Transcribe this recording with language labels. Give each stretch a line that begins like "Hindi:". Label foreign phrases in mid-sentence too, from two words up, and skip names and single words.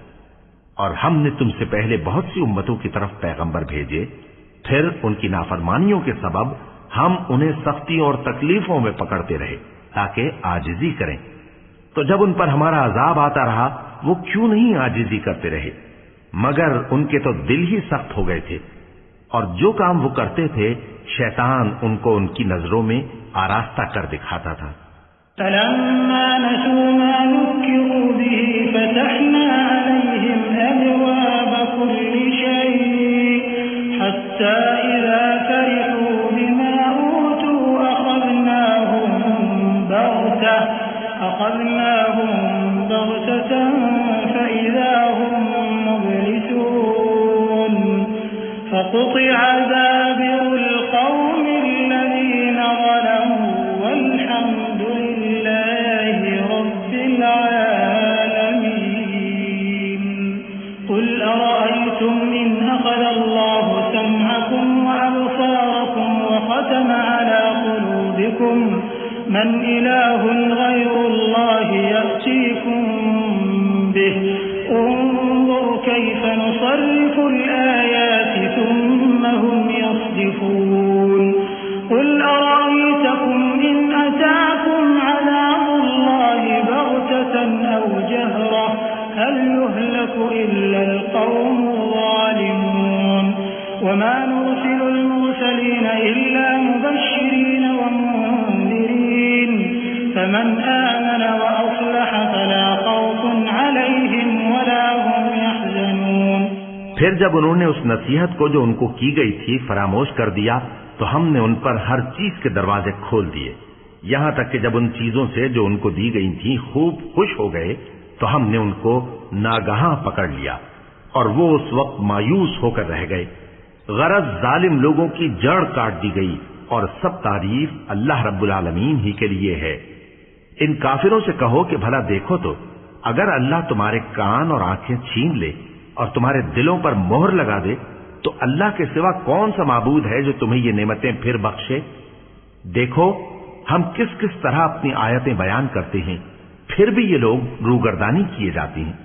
Urdu: اور ہم نے تم سے پہلے بہت سی امتوں کی طرف پیغمبر بھیجے، پھر ان کی نافرمانیوں کے سبب ہم انہیں سختی اور تکلیفوں میں پکڑتے رہے تاکہ عاجزی کریں. تو جب ان پر ہمارا عذاب آتا رہا وہ کیوں نہیں عاجزی کرتے رہے، مگر ان کے تو دل ہی سخت ہو گئے تھے، اور جو کام وہ کرتے تھے شیطان ان کو ان کی نظروں میں آراستہ کر دکھاتا تھا.
Arabic: فلما نسوا ما ذكروا به فتحنا عليهم أبواب كل شيء حتى إذا فرحوا بما أوتوا أخذناهم بغتة فإذا هم مبلسون. فقطع دابر القوم الذين ظلموا والحمد لله رب العالمين. قل أرأيتم إن أخذ الله سمعكم وأبصاركم و ربكم من إله غير الله يأتيكم به انظر كيف نصرف الآيات ثم هم يصدفون قل أرأيتكم إن أتاكم عذاب الله بغتة أو جهرة هل يهلك إلا القوم الظالمون وما نرسل المرسلين إلا مبشرين ومنذرين فمن آمن وأصلح فلا خوف عليهم ولا هم يحزنون.
Urdu: پھر جب انہوں نے اس نصیحت کو جو ان کو کی گئی تھی فراموش کر دیا تو ہم نے ان پر ہر چیز کے دروازے کھول دیے، یہاں تک کہ جب ان چیزوں سے جو ان کو دی گئی تھی خوب خوش ہو گئے تو ہم نے ان کو ناگہاں پکڑ لیا اور وہ اس وقت مایوس ہو کر رہ گئے. غرض ظالم لوگوں کی جڑ کاٹ دی گئی اور سب تعریف اللہ
Arabic: رب العالمين
Urdu: ہی کے لیے ہے. ان کافروں سے کہو کہ بھلا دیکھو تو اگر اللہ تمہارے کان اور آنکھیں چھین لے اور تمہارے دلوں پر مہر لگا دے تو اللہ کے سوا کون سا معبود ہے جو تمہیں یہ نعمتیں پھر بخشے. دیکھو ہم کس کس طرح اپنی آیتیں بیان کرتے ہیں، پھر بھی یہ لوگ روگردانی کیے جاتی ہیں.